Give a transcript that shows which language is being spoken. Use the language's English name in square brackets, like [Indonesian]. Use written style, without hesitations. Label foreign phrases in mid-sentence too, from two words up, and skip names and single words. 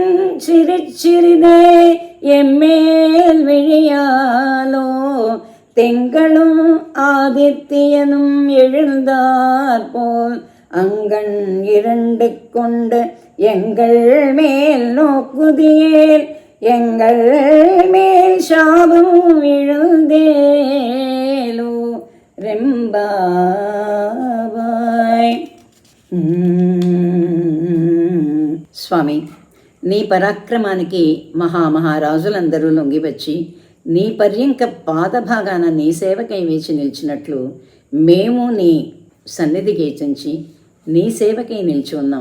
[Tamil] சிறிதே எம்மேல் விழியாலோ திங்களும் ஆதித்யனும் எழுந்தார் போல் அங்கண் 2 கொண்டு எங்கள் மேல் நோக்குதியேல் எங்கள் மேல் சாபம் விழுந்தேலோ రెంబాబాయ్. [Telugu] స్వామి, నీ పరాక్రమానికి మహామహారాజులందరూ లొంగివచ్చి నీ పర్యంక పాదభాగాన నీ సేవకై వేచి నిలిచినట్లు మేము నీ సన్నిధి గేచించి నీ సేవకై నిలిచి ఉన్నాం.